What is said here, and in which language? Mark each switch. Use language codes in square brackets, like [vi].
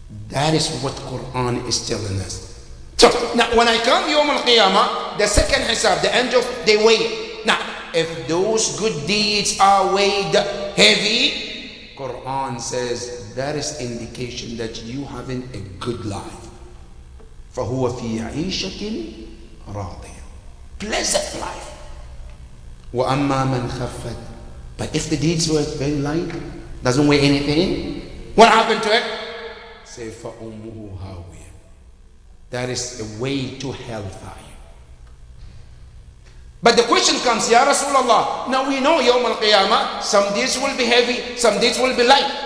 [en] That is what Quran is telling us. So now when I come Yawm al-Qiyamah, the second hisab, the angels, they weigh it. Now if those good deeds are weighed heavy, Quran says that is indication that you having a good life. [ar] فَهُوَ فِي عِيشَةٍ رَاضِيَةٍ, [en] pleasant life. [ar] وَأَمَّا مَنْ خَفَّتْ, [en] but if the deeds were very light, doesn't weigh anything, what happened to it? Say [ar] فَأُمُّهُ هَاوِيَةٌ, [en] that is a way to hellfire. But the question comes, Ya Rasulullah, now we know Yawm al-Qiyamah, some deeds will be heavy, some deeds will be light.